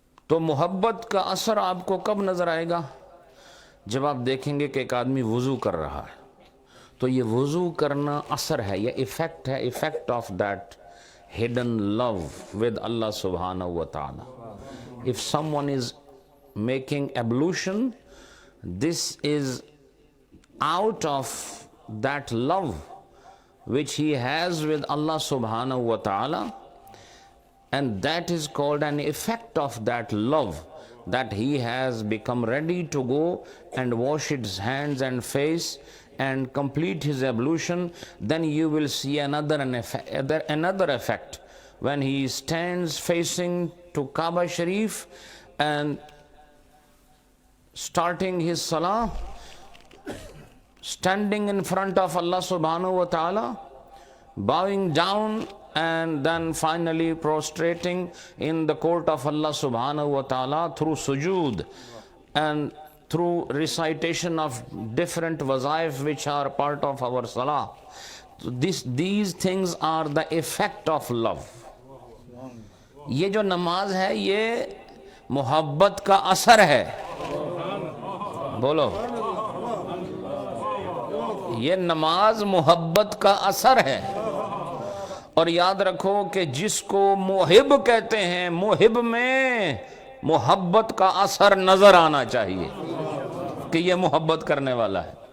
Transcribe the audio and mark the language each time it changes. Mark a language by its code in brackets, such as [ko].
[ur] تو محبت کا اثر آپ کو کب نظر آئے گا؟ جب آپ دیکھیں گے کہ ایک آدمی وضو کر رہا ہے، تو یہ وضو کرنا اثر ہے، یہ ایفیکٹ ہے، effect of that hidden love with اللہ سبحانہ و تعالی۔ If someone is making ablution, this is out of that love which he has with Allah subhanahu wa ta'ala, [en] and that is called an effect of that love, that he has become ready to go and wash his hands and face and complete his ablution. Then you will see another effect when he stands facing to Kaaba Sharif and starting his salah, standing in front of Allah subhanahu wa ta'ala, bowing down, and then finally prostrating in the court of Allah subhanahu wa ta'ala through sujood and through recitation of different wazaif which are part of our salah. So these things are the effect of love. [ur] یہ جو نماز ہے یہ محبت کا اثر ہے۔ بولو، یہ نماز محبت کا اثر ہے۔ اور یاد رکھو کہ جس کو محب کہتے ہیں، محب میں محبت کا اثر نظر آنا چاہیے کہ یہ محبت کرنے والا ہے۔